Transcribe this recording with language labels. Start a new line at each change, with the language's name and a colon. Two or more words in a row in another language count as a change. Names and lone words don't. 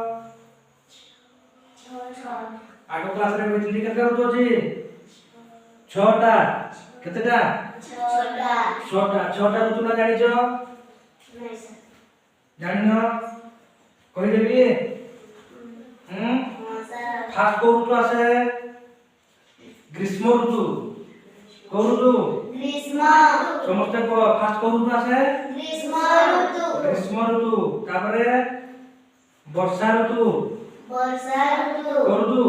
Odia: ଆଗ କ୍ଲାସରେ କହିଥିଲି କେତେ ଋତୁ ଅଛି? 6ଟା। କେତେଟା? 6ଟା। 6ଟା ଋତୁ ନା ଜାଣିଛ? ନାଇଁ ସାର୍। ଜାଣିନ? କହିଦେବି? ହଁ ସାର୍। ଫାର୍ଷ୍ଟ କୋନ ଋତୁ ଅଛି? ଗ୍ରୀଷ୍ମ ଋତୁ। କୋନ ଋତୁ? গ্রীষ্ম। ସମସ୍ତେ ଫାର୍ଷ୍ଟ କୋନ ଋତୁ ଅଛି? ଗ୍ରୀଷ୍ମ ଋତୁ। ଗ୍ରୀଷ୍ମ ଋତୁ। ତାପରେ ବର୍ଷା ଋତୁ। ବର୍ଷା ଋତୁ। କୋନ ଋତୁ?